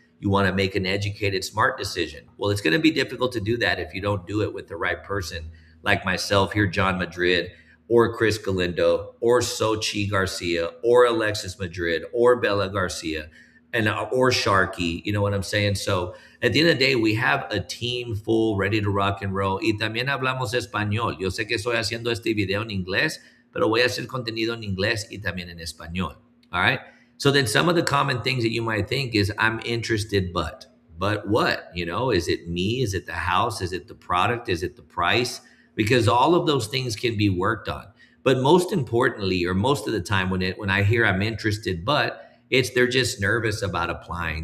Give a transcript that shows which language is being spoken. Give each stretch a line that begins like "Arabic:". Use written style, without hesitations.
English: You want to make an educated, smart decision. Well, it's going to be difficult to do that if you don't do it with the right person, like myself here, John Madrid, or Chris Galindo, or Sochi Garcia, or Alexis Madrid, or Bella Garcia, and or Sharky. You know what I'm saying? So at the end of the day, we have a team full, ready to rock and roll.
Spanish: Y también hablamos español. Yo sé que estoy haciendo este video en inglés, pero voy a hacer contenido en inglés y también en español.
English: All right. So then some of the common things that you might think is I'm interested, but what? You know, is it me? Is it the house? Is it the product? Is it the price? Because all of those things can be worked on. But most importantly, or most of the time when I hear I'm interested, but it's they're just nervous about applying.